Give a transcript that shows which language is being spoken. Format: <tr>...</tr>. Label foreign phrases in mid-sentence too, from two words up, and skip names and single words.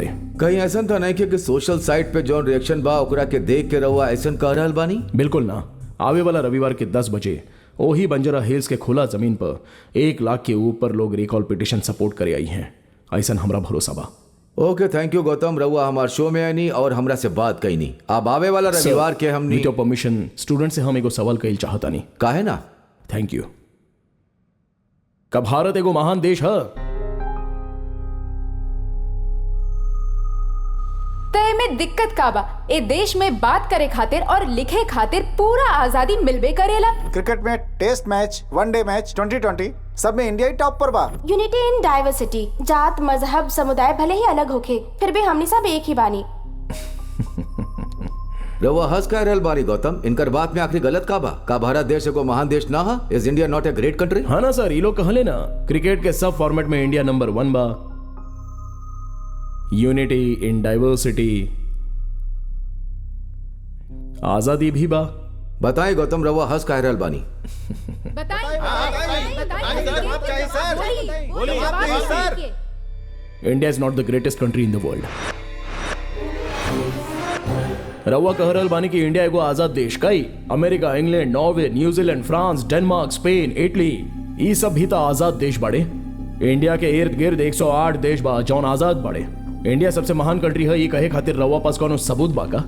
<bho>कहीं ऐसा तो नहीं कि</bho> <en>social site</en> <bho>पे जो रिएक्शन बा ओकरा के देख के रहुआ ऐसा कह रहल बानी? बिल्कुल ना। आवे वाला रविवार के 10 बजे ओही बंजारा हिल्स के खुला जमीन पर 1 लाख के ऊपर लोग</bho> <en>recall petition support</en> <bho>करे आई हैं। ऐसा हमरा भरोसा बा।</bho> <en>okay, thank you Gautam.</en> <bho>रहुआ हमारे शो में आनी और हमरा से बात कही नहीं। अब आवे वाला रविवार के हमनी</bho> <en>with your permission student</en> <bho>से हम एगो सवाल कइल चाहता नहीं। काहे ना?</bho> <en>thank you.</en> <bho>का भारत एगो महान देश है? तय में दिक्कत का बा? ए देश में बात करे खातिर और लिखे खातिर पूरा आजादी मिलबे करेला। क्रिकेट में</bho> <en>test match, one-day match,</en> <bho>2020 सब में इंडिया ही टॉप पर बा।</bho> <en>unity in diversity.</en> <bho>जात मजहब समुदाय भले ही अलग होखे, फिर भी हमनी सब एक ही बानी। रहुआ हंस कह रहल बानी गौतम? इनकर बात में आखिरी गलत का बा? का भारत देश एगो महान देश ना हा?</bho> <en>is India not a great country?</en> <bho>हाँ ना सर, ये लोग कहले ना क्रिकेट के सब फॉर्मेट में इंडिया नंबर 1 बा।</bho> <en>unity in diversity,</en> <bho>आजादी भी बा। बताएं गौतम, रहुआ हंस कह रहल बानी?</bho> <en>India is not the greatest country in the world.</en> <bho>रवा कह रहल बानी कि इंडिया एगो आजाद देश कई? अमेरिका, इंग्लैंड, नॉर्वे, न्यूजीलैंड, फ्रांस, डेनमार्क, स्पेन, इटली, ये सब भी तो आजाद देश बाड़े। इंडिया के इर्द गिर्द 108 देश बा जौन आजाद बाड़े। इंडिया सबसे महान कंट्री है ये कहे खातिर रवा पास कोनो सबूत बा का?</bho>